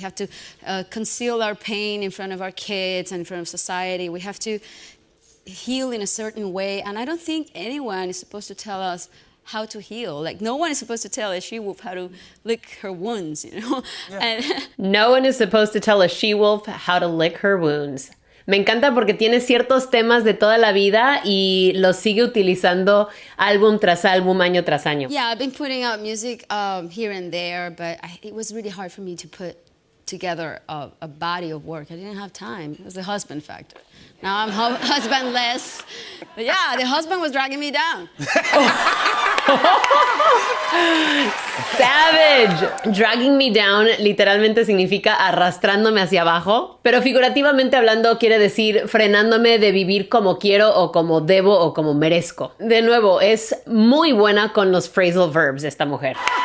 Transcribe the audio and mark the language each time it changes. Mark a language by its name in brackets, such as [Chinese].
[English] We have to conceal our pain in front of our kids and in front of society. We have to heal in a certain way. And I don't think anyone is supposed to tell us how to heal. Like, no one is supposed to tell a she-wolf how to lick her wounds, you know? Yeah. And No one is supposed to tell a she-wolf how to lick her wounds. [Spanish] Me encanta porque tiene ciertos temas de toda la vida y los sigue utilizando álbum tras álbum, año tras año. [English] yeah, I've been putting out music here and there, but it was really hard for me to put together a body of work. I didn't have time. It was the husband factor. Now I'm husbandless. But yeah, the husband was dragging me down. Savage. Dragging me down [Spanish] literalmente significa arrastrándome hacia abajo, pero figurativamente hablando quiere decir frenándome de vivir como quiero o como debo o como merezco. De nuevo, es muy buena con los phrasal verbs esta mujer.